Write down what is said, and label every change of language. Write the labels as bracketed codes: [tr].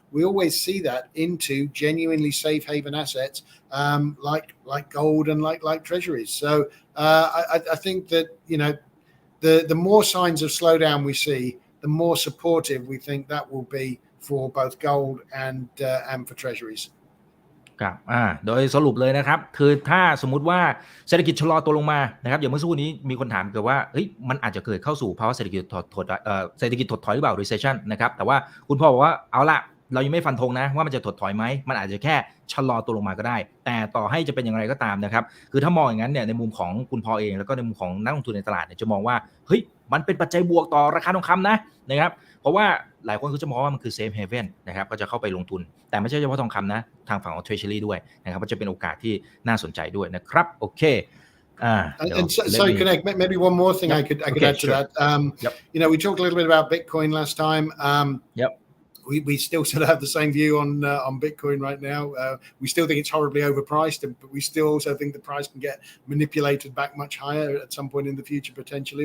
[en] We always see that into genuinely safe haven assets like gold and like treasuries. So I think that the more signs of slowdown we see, the more supportive we think that will be for both gold and for treasuries. [th] ครับโดยสรุปเลยนะครับคือถ้าสมมุติว่าเศรษฐกิจชะลอตัวลงมานะครับอย่างเมื่อสักครู่นี้มีคนถามเกี่ยวว่าเฮ้ยมันอาจจะเกิดเข้าสู่ภาวะเศรษฐกิจถด ถอยหรือเปล่า recession นะครับแต่ว่าคุณพ่อบอกว่าเอาละเรายังไม่ฟันธงนะว่ามันจะถดถอยไหมมันอาจจะแค่ชะลอตัวลงมาก็ได้แต่ต่อให้จะเป็นอย่างไรก็ตามนะครับคือถ้ามองอย่างนั้นเนี่ยในมุมของคุณพ่อเองแล้วก็ในมุมของนักลงทุนในตลาดเนี่ยจะมองว่าเฮ้ยมันเป็นปัจจัยบวกต่อราคาทองคำนะครับเพราะว่าหลายคนก็จะมองว่ามันคือ safe haven นะครับก็จะเข้าไปลงทุนแต่ไม่ใช่เฉพาะทองคำนะทางฝั่งของ treasury ด้วยนะครับก็จะเป็นโอกาสที่น่าสนใจด้วยนะครับโอเค [en] and sorry, connect. Maybe one more thing I could add to that. We talked a little bit about Bitcoin last time. We still sort of have the same view on Bitcoin right now. We still think it's horribly overpriced, but we still also think the price can get manipulated back much higher at some point in the future potentially.